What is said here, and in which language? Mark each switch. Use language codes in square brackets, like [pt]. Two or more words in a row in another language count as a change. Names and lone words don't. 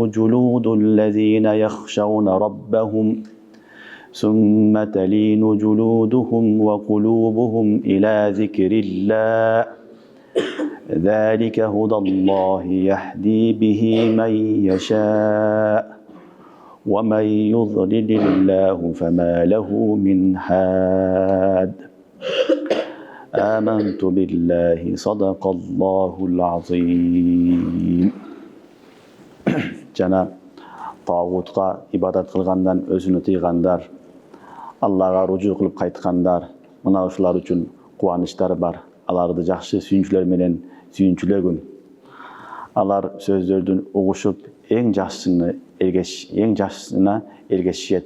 [ar] جلود الذين يخشون ربهم ثم تلين جلودهم وقلوبهم إلى ذكر الله ذلك هدى الله يهدي به من يشاء ومن يضلل الله فما له من هاد آمنت بالله صدق الله العظيم. [ky] Жана тағутқа ибадат қылғандан өзүнө тыйгандар, Аллага ружу кылып кайткандар, мына ушулар үчүн кубанычтар бар. Аларды жакшы сүйүнчүлөр менен сүйүнчүлөгүн. Алар сөздөрдүн угушуп, эң жакшысына эргешишет.